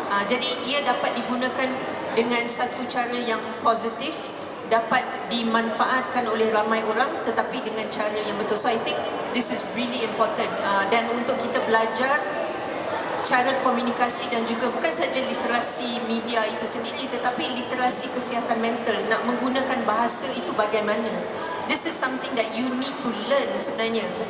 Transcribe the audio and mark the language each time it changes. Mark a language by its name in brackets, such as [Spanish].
[Malay] Jadi ia dapat digunakan dengan satu cara yang positif, dapat dimanfaatkan oleh ramai orang, tetapi dengan cara yang betul. [English] So I think this is really important. [Malay] Dan untuk kita belajar cara komunikasi dan juga bukan saja literasi media itu sendiri, tetapi literasi kesihatan mental, nak menggunakan bahasa itu bagaimana. [English] This is something that you need to learn [Malay] sebenarnya.